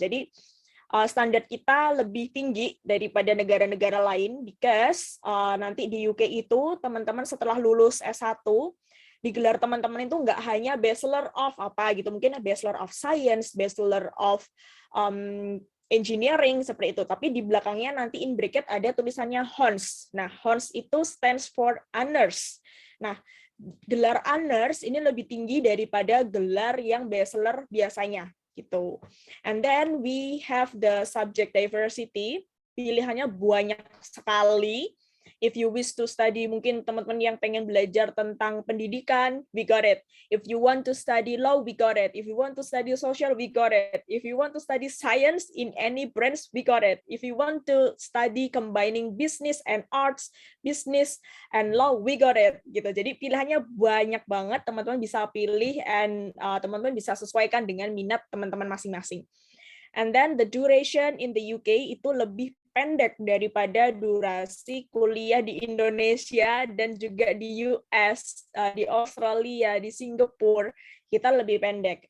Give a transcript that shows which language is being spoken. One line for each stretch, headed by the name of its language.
Indonesian: Jadi standar kita lebih tinggi daripada negara-negara lain because nanti di UK itu teman-teman setelah lulus S1 digelar teman-teman itu nggak hanya Bachelor of apa gitu, mungkin Bachelor of Science, Bachelor of Engineering seperti itu, tapi di belakangnya nanti
English: in bracket
Indonesian: ada tulisannya Hons. Nah, Hons itu
English: stands for honors.
Indonesian: Nah, gelar honors ini lebih tinggi daripada gelar yang bachelor biasanya gitu.
English: And then we have the subject diversity.
Indonesian: Pilihannya banyak sekali.
English: If you wish to study,
Indonesian: mungkin teman-teman yang pengen belajar tentang pendidikan,
English: we got it. If you want to study law, we got it. If you want to study social, we got it. If you want to study science in any branch, we got it. If you want to study combining business and arts, business and law, we got it.
Indonesian: Gitu. Jadi pilihannya banyak banget, teman-teman bisa pilih and teman-teman bisa sesuaikan dengan minat teman-teman masing-masing.
English: And then the duration in the UK
Indonesian: itu lebih pendek daripada durasi kuliah di Indonesia dan juga di US, di Australia, di Singapura, kita lebih pendek.